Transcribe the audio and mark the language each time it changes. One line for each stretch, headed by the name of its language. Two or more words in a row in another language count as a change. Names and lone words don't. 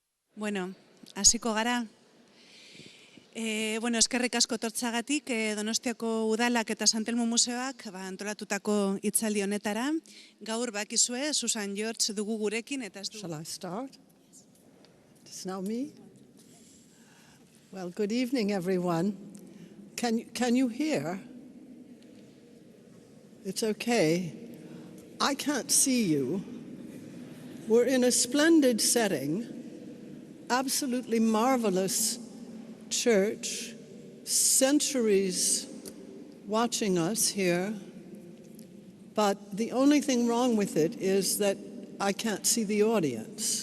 Basque: Bueno, hasiko gara. Eskerrik asko tortzagatik Donostiako udalak eta Santelmo museoak antolatutako hitzaldi honetara. Gaur bakizue Susan George dugu gurekin eta ez du.
English: Shall I start? It's now me. Well, good evening, everyone. Can you hear? It's okay. I can't see you. We're in a splendid setting, absolutely marvelous church, centuries watching us here, but the only thing wrong with it is that I can't see the audience.